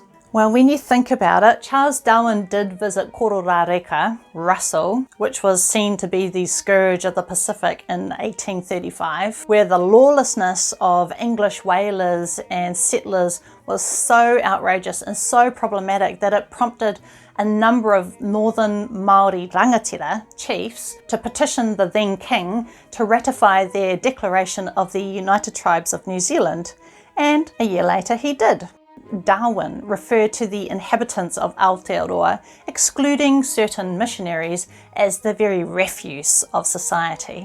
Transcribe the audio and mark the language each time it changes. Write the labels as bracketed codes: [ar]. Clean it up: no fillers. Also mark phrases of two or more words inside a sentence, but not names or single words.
[en] Well, when you think about it, Charles Darwin did visit Kororareka, Russell, which was seen to be the scourge of the Pacific in 1835, where the lawlessness of English whalers and settlers was so outrageous and so problematic that it prompted a number of northern Māori rangatira chiefs to petition the then king to ratify their declaration of the United Tribes of New Zealand, and a year later he did. Darwin referred to the inhabitants of Aotearoa, excluding certain missionaries, as the very refuse of society.